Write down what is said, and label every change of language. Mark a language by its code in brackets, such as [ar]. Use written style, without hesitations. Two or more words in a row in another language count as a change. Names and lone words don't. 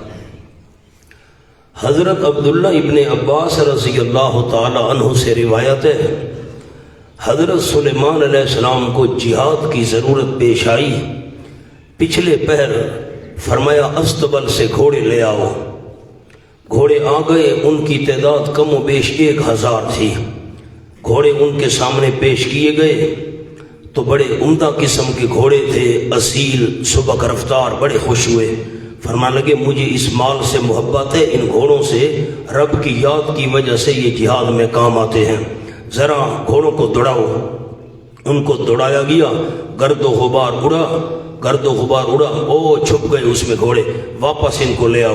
[ur] حضرت عبداللہ ابن عباس رضی اللہ تعالی عنہ سے روایت ہے، حضرت سلیمان علیہ السلام کو جہاد کی ضرورت پیش آئی، پچھلے پہر فرمایا استبل سے گھوڑے لے آؤ۔ گھوڑے آ گئے، ان کی تعداد کم و بیش 1000 تھی۔ گھوڑے ان کے سامنے پیش کیے گئے تو بڑے عمدہ قسم کے گھوڑے تھے، اصیل سبک رفتار، بڑے خوش ہوئے، فرمانے لگے مجھے اس مال سے محبت ہے، ان گھوڑوں سے رب کی یاد کی وجہ سے یہ جہاد میں کام آتے ہیں، ذرا گھوڑوں کو دوڑاؤ۔ ان کو دوڑایا گیا، گرد و غبار اڑا، گرد و غبار اڑا، او چھپ گئے اس میں گھوڑے، واپس ان کو لے آؤ۔